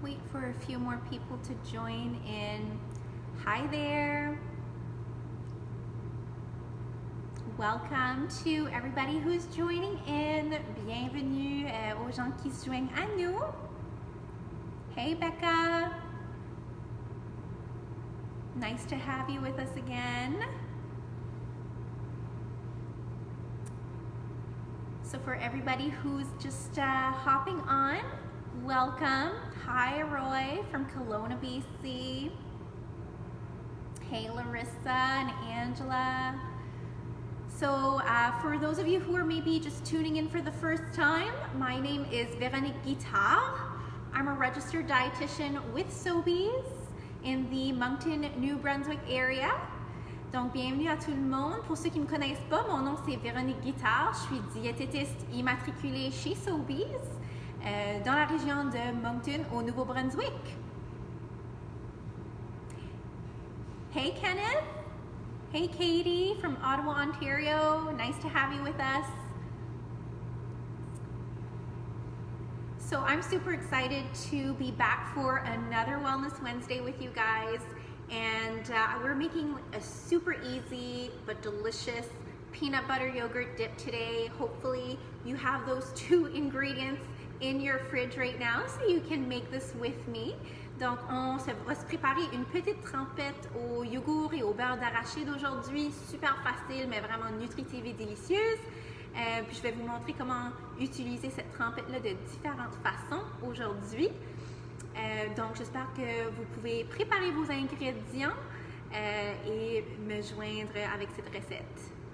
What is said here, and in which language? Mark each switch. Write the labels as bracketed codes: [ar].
[en] for a few more people to join in. Hi there. Welcome to everybody who's joining in. [fr] Bienvenue aux gens qui se joignent à nous. [en] Hey Becca. Nice to have you with us again. So for everybody who's just hopping on, welcome. Hi Roy from Kelowna, BC. Hey Larissa and Angela. So for those of you who are maybe just tuning in for the first time, my name is Véronique Guitard. I'm a registered dietitian with Sobeys in the Moncton, New Brunswick area. [fr] Donc, bienvenue à tout le monde. Pour ceux qui ne me connaissent pas, mon nom c'est Véronique Guitard. Je suis diététiste immatriculée chez Sobeys dans la région de Moncton, au Nouveau-Brunswick. [en] Hey Kenneth. Hey Katie from Ottawa, Ontario. Nice to have you with us. So I'm super excited to be back for another Wellness Wednesday with you guys. And we're making a super easy but delicious peanut butter yogurt dip today. Hopefully you have those two ingredients in your fridge right now so you can make this with me. [fr] Donc on va se préparer une petite trempette au yogourt et au beurre d'arachide aujourd'hui. Super facile mais vraiment nutritive et délicieuse. Puis je vais vous montrer comment utiliser cette trempette-là de différentes façons aujourd'hui. Donc j'espère que vous pouvez préparer vos ingrédients et me joindre avec cette recette.